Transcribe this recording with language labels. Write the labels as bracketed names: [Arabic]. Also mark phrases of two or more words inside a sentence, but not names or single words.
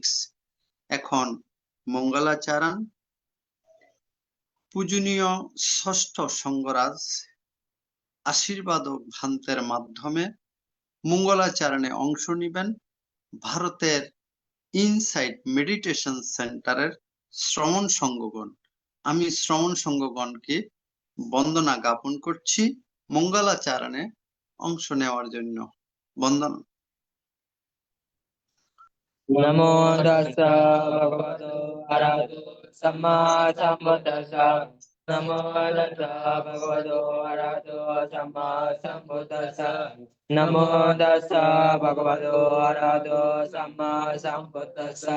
[Bangla] এখন মঙ্গলাচরণ পূজনীয় ষষ্ঠ সংঘরাজ আশীর্বাদক ভান্তের মাধ্যমে মঙ্গলাচরণে অংশ নেবেন ভারতের ইনসাইট মেডিটেশন সেন্টারের শ্রমণ সংঘগণ। আমি শ্রমণ সংঘগণকে বন্দনা জ্ঞাপন করছি মঙ্গলাচরণে অংশ নেওয়ার জন্য। বন্দনা। [Pali] Namo tassa bhagavato arahato samma sambuddhassa. Namo tassa bhagavato arahato samma sambuddhassa. Namo tassa bhagavato arahato samma sambuddhassa.